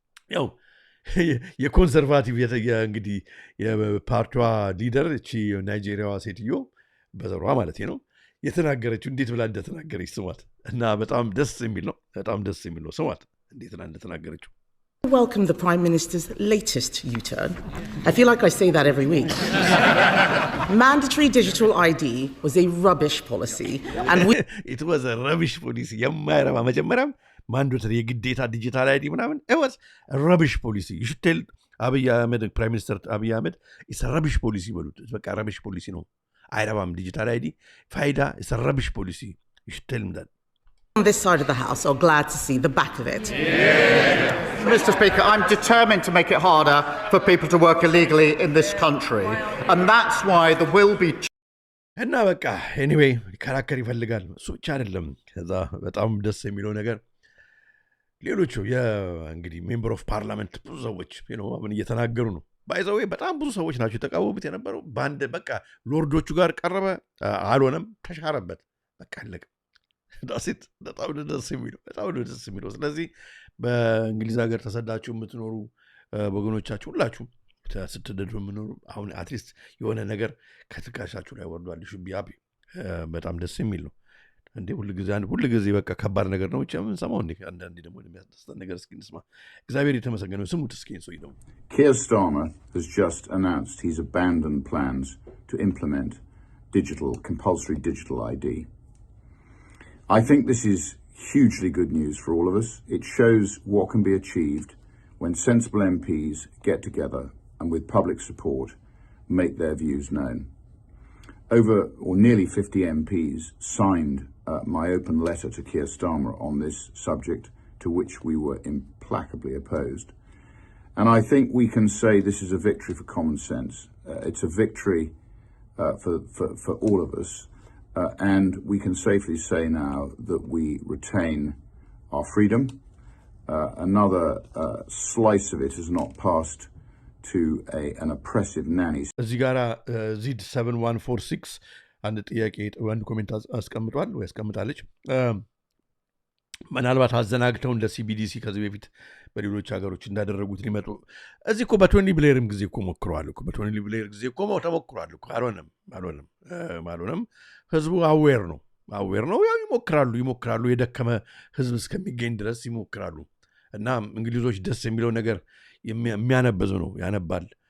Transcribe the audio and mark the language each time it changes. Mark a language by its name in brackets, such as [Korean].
[Amharic] ያው የኮንሰርቫቲቭ እንግዲህ የፓርቲዋ ሊደር እቺ ናይጄሪያዋ ሴትዮ በዘሯ ማለት ነው የተናገረችው እንዴት ብላ እንደተናገረች ስሟት እና በጣም ደስ የሚል ነው። ስሟት እንዴት ብላ እንደተናገረችው። [English] Welcome the Prime Minister's latest U-turn. I feel like I say that every week. Mandatory digital ID was a rubbish policy and it was a rubbish policy. [Amharic] የማይረባ መጀመሪያም ማንዶተሪ የግዴታ ዲጂታል አይዲ ምናምን [English] it was a rubbish policy. You should tell [Amharic] አብይ አህመድ ፕራይም ሚኒስተር አብይ አህመድ [English] it's a rubbish policy [Amharic] በሉት። በቃ [English] rubbish policy [Amharic] ነው። አይረባም ዲጂታል አይዲ ፋይዳ [English] it's a rubbish policy. You should tell him that. On this side of the house are glad to see the back of it. Mr. Speaker, I'm determined to make it harder for people to work illegally in this country, and that's why there will be [Amharic] እና በቃ ኤኒዌይ ሊከራከር ይፈልጋል። እሱ ብቻ አይደለም። ከዛ በጣም ደስ የሚለው ነገር ሌሎቹ እንግዲህ ሜምበር ኦፍ ፓርላመንት ብዙ ሰዎች ምን እየተናገሩ ነው። ባይዘዌ በጣም ብዙ ሰዎች ናቸው የተቃወሙት የነበረው። በአንድ በቃ ሎርዶቹ ጋር ቀረበ፣ አልሆነም፣ ተሻረበት፣ በቃ አለቀ። ዳሴት በጣም ደስ የሚለው። ስለዚህ በእንግሊዝ ሀገር ተሰዳችሁ የምትኖሩ ወገኖቻችሁ ሁላችሁ ስትደዱ የምኖሩ አሁን አትሊስት የሆነ ነገር ከትከሻችሁ ላይ ወርዷል። ሹቢያቢ በጣም ደስ የሚል ነው። እንዴ ሁልጊዜ በቃ ከባድ ነገር ነው የምንሰማው። እንዴ አንዳንዴ ደግሞ የሚያስደስተን ነገር እስኪ እንስማ። እግዚአብሔር የተመሰገነው። ስሙት እስኪ ሰው ይደው [English] Keir Starmer has just announced he's abandoned plans to implement compulsory digital ID. I think this is hugely good news for all of us. It shows what can be achieved when sensible MPs get together and with public support make their views known. Nearly 50 MPs signed my open letter to Keir Starmer on this subject, to which we were implacably opposed. And I think we can say this is a victory for common sense. It's a victory for all of us. And we can safely say now that we retain our freedom another slice of it has not passed to an oppressive nanny. [Amharic] እዚህ ጋራ ዚድ 7146 አንድ ጥያቄ አንድ ኮሜንት አስቀምጧል ወይ አስቀምጣለች። ምናልባት አዘናግተው እንደ ሲቢዲሲ ከዚህ በፊት በሌሎች ሀገሮች እንዳደረጉት ሊመጡ እዚህ እኮ በቶኒ ብሌርም ጊዜ እኮ ሞክረዋል እኮ በቶኒ ብሌር ጊዜ እኮ ተሞክሯል እኮ አልሆነም። ህዝቡ አዌር ነው ያው ይሞክራሉ የደከመ ህዝብ እስከሚገኝ ድረስ ይሞክራሉ። እና እንግሊዞች ደስ የሚለው ነገር የሚያነበዝ ነው ያነባል፣